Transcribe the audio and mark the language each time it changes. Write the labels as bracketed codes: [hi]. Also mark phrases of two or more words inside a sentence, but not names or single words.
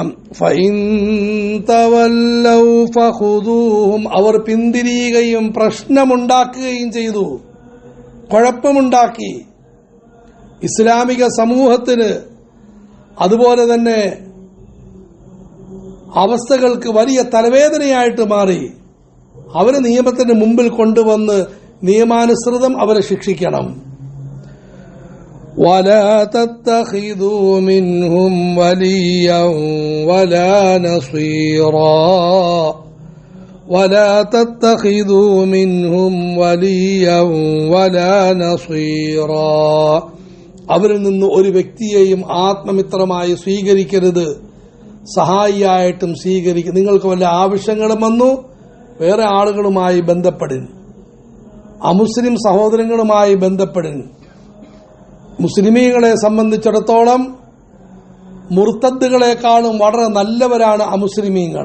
[ar] فإن تولوا فخذوهم, [ml] അവർ പിന്തിരിയുകയും പ്രശ്നമുണ്ടാക്കുകയും ചെയ്തു, കുഴപ്പമുണ്ടാക്കി, ഇസ്ലാമിക സമൂഹത്തിന് അതുപോലെ തന്നെ അവസ്ഥകൾക്ക് വലിയ തലവേദനയായിട്ട് മാറി. അവരെ നിയമത്തിന് മുമ്പിൽ കൊണ്ടുവന്ന് നിയമാനുസൃതം അവരെ ശിക്ഷിക്കണം. [ar] ولا تتخذوا منهم وليا ولا نصيرا ولا تتخذوا منهم وليا ولا نصيرا [ml] അവരിൽ നിന്ന് ഒരു വ്യക്തിയെയും ആത്മമിത്രമായി സ്വീകരിക്കരുത്, സഹായിയായിട്ടും സ്വീകരിക്കുക. നിങ്ങൾക്ക് വല്ല ആവശ്യങ്ങളും വന്നു വേറെ ആളുകളുമായി ബന്ധപ്പെടുൻ, അമുസ്ലിം സഹോദരങ്ങളുമായി ബന്ധപ്പെടുൻ. മുസ്ലിമീങ്ങളെ സംബന്ധിച്ചിടത്തോളം മുർത്തദ്ദുകളെക്കാളും വളരെ നല്ലവരാണ് അമുസ്ലിമീങ്ങൾ.